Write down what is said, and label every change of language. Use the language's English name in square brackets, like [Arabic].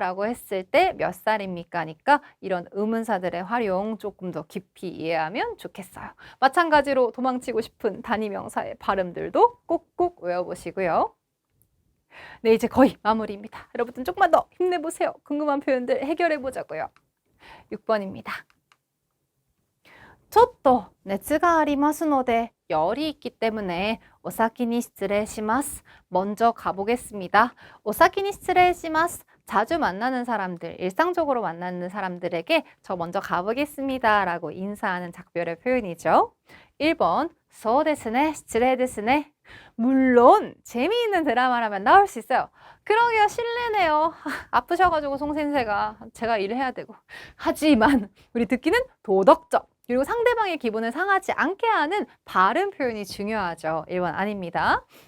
[Korean] 라고 했을 때 몇 살입니까? 하니까 이런 의문사들의 활용 조금 더 깊이 이해하면 좋겠어요. 마찬가지로 도망치고 싶은 단위명사의 발음들도 꼭꼭 외워보시고요. 네, 이제 거의 마무리입니다. 여러분 조금만 더 힘내보세요. 궁금한 표현들 해결해보자고요. 6번입니다. [Japanese] ちょっと熱がありますので [Korean] 열이 있기 때문에 [Japanese] 오사키니 스트레시마스. [Korean] 먼저 가보겠습니다. [Japanese] 오사키니 스트레시마스. [Korean] 자주 만나는 사람들, 일상적으로 만나는 사람들에게 저 먼저 가보겠습니다 라고 인사하는 작별의 표현이죠. [Japanese] 1번 そうですね, 失礼ですね. [Korean] 물론 재미있는 드라마라면 나올 수 있어요. 그러게요, 실례네요. 아프셔가지고 송先生가 제가 일을 해야 되고. 하지만 우리 듣기는 도덕적, 그리고 상대방의 기분을 상하지 않게 하는 발음 표현이 중요하죠. 1번 아닙니다.